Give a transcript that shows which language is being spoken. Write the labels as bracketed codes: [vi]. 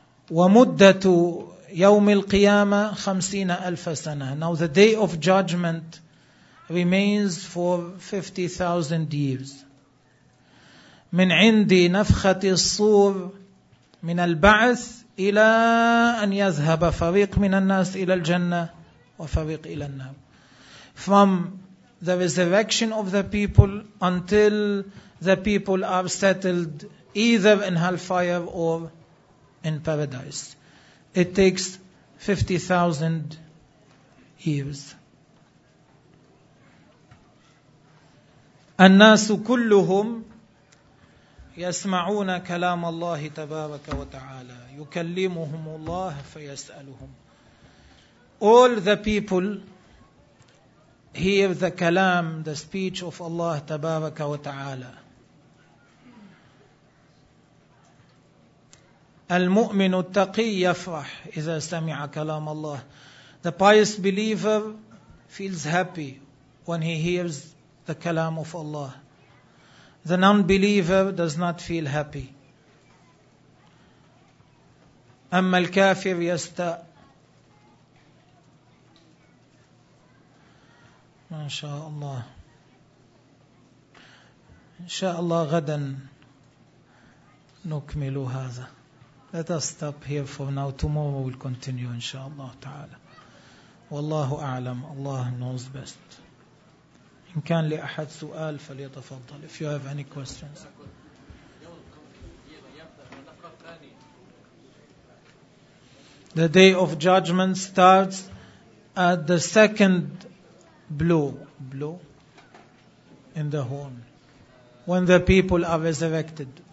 [ar] ومدة يوم القيامة 50,000 سنة. [en] Now the day of judgment remains for 50,000 years. [ar] من عندي نفخة الصور من البعث إلى أن يذهب فريق من الناس إلى الجنة وفريق إلى النار. [en] From the resurrection of the people until the people are settled either in hellfire or in paradise, it takes 50,000 years. [ar] الناس كلهم يسمعون كلام الله تبارك وتعالى. يكلمهم الله فيسألهم. [en] All the people hear the kalam, the speech of Allah [ar] تبارك وتعالى. المؤمن التقي يفرح إذا سمع كلام الله. [en] The pious believer feels happy when he hears the kalam of Allah. The non-believer does not feel happy. [ar] أما الكافر يستاء. ما شاء الله. إن شاء الله غدا نكمل هذا. [en] Let us stop here for now. Tomorrow we'll continue, [ar] إن شاء الله تعالى. والله أعلم. [en] الله knows best. [ar] إن كان لأحد سؤال فليتفضل. [en] If you have any questions. The day of judgment starts at the second blow in the horn when the people are resurrected.